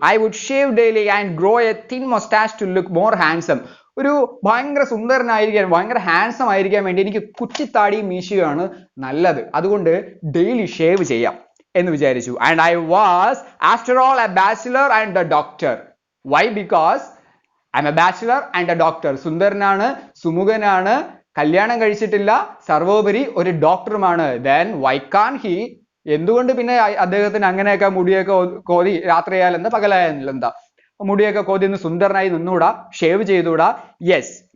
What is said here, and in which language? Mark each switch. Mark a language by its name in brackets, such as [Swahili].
[English] I would shave daily and grow a thin mustache to look more handsome. [Malayalam] ഒരു ഭയങ്കര സുന്ദരനായിരിക്കാൻ, ഭയങ്കര handsome ആയിരിക്കാൻ വേണ്ടി എനിക്ക് കുറ്റിത്താടിയും മീശയുമാണ് നല്ലത്. അതുകൊണ്ട് ഡെയിലി ഷേവ് ചെയ്യാം എന്ന് വിചാരിച്ചു. [English] And I was after all a bachelor and a doctor. Why? Because I'm a bachelor and a doctor. [Malayalam] സുന്ദരനാണ്, സുമുഖനാണ്, കല്യാണം കഴിച്ചിട്ടില്ല, സർവോപരി ഒരു ഡോക്ടറുമാണ്. [English] Then why can't he? [Malayalam] എന്തുകൊണ്ട് പിന്നെ അദ്ദേഹത്തിന് അങ്ങനെയൊക്കെ മുടിയൊക്കെ കോതി, രാത്രിയായാലും എന്താ പകലായാലും എന്താ, മുടിയൊക്കെ കോതി ഒന്ന് സുന്ദരനായി നിന്നൂടാ, ഷേവ് ചെയ്തൂടാ? യെസ്.